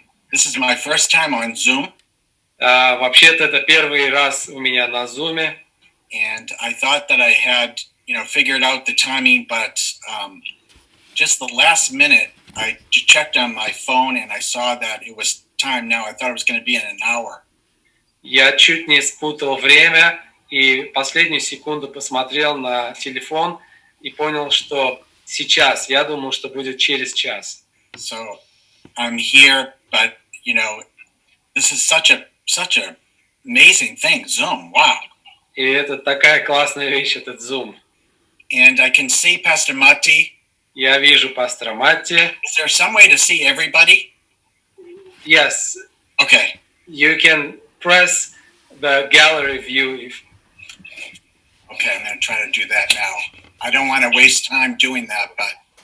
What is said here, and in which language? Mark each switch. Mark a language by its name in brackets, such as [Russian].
[English] This is my first time on Zoom. [Russian] Вообще-то это первый раз у меня на Zoom. [English] And I thought that I had, figured out the timing, but just the last minute, I checked on my phone and I saw that it was time now. I thought it was going to be in an hour. [Russian] Я чуть не спутал время и последнюю секунду посмотрел на телефон и понял, что сейчас. Я думал, что будет через час. [English] So I'm here, but this is such a amazing thing. Zoom, wow. [Russian] И это такая классная вещь, этот Zoom. [English] And I can see Pastor Matti. [Russian] Я вижу пастора Матти. [English] Is there some way to see everybody? Yes. Okay. You can press the gallery view. Okay, I'm going to try to do that now. I don't want to waste time doing that, but...